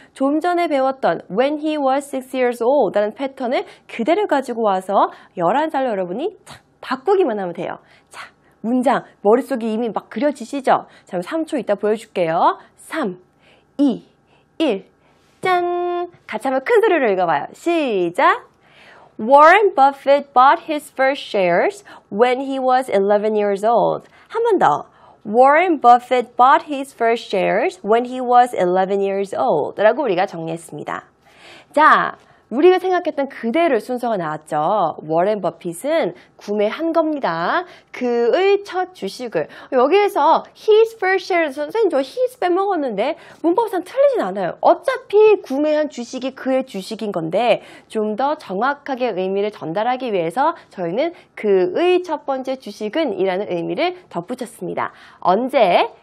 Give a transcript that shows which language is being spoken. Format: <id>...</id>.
<ko>좀 전에 배웠던</ko> <en>when he was 6 years old</en> <ko>라는 패턴을 그대로 가지고 와서 11살 여러분이 바꾸기만 하면 돼요. 자, 문장 머릿속에 이미 막 그려지시죠? 자, 3초 이따 보여줄게요. 3, 2, 1, 짠! 같이 한번 큰 소리로 읽어봐요. 시작!</ko> <en>Warren Buffett bought his first shares when he was 11 years old.</en> <ko>한 번 더.</ko> <en>Warren Buffett bought his first shares when he was 11 years old.</en> <ko>라고 우리가 정리했습니다. 자, 우리가 생각했던 그대로 순서가 나왔죠. 워렌 버핏은 구매한 겁니다. 그의 첫 주식을. 여기에서</ko> <en>his first shares,</en> <ko>선생님 저 his 빼먹었는데 문법상 틀리진 않아요. 어차피 구매한 주식이 그의 주식인 건데 좀 더 정확하게 의미를 전달하기 위해서 저희는 그의 첫 번째 주식은 이라는 의미를 덧붙였습니다. 언제?</ko>